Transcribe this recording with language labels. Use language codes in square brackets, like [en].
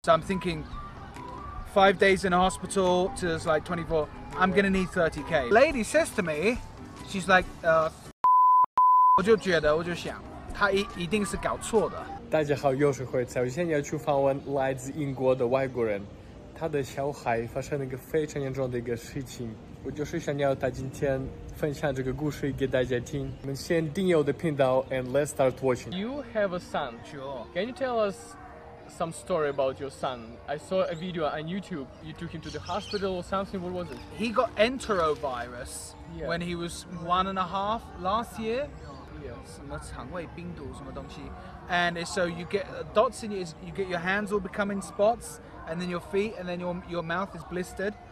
[en] So I'm thinking 5 days in a hospital to it's like 24. I'm gonna need 30K. Lady says to me, she's like, [zh] 我就觉得，我就想，她一定是搞错的。大家好，又是会菜。我现在要去访问来自英国的外国人，他的小孩发生了一个非常严重的一个事情。我就是想要他今天分享这个故事给大家听。我们先订阅我的频道 [en] and let's start watching. You have a son. Sure. Can you tell us some story about your son? I saw a video on YouTube. You took him to the hospital or something. What was it? He got enterovirus when he was 1.5 last year. Yes. [zh] 什么肠胃病毒什么东西 [en] and so you get dots in you get your hands all becoming spots and then your feet and then your mouth is blistered.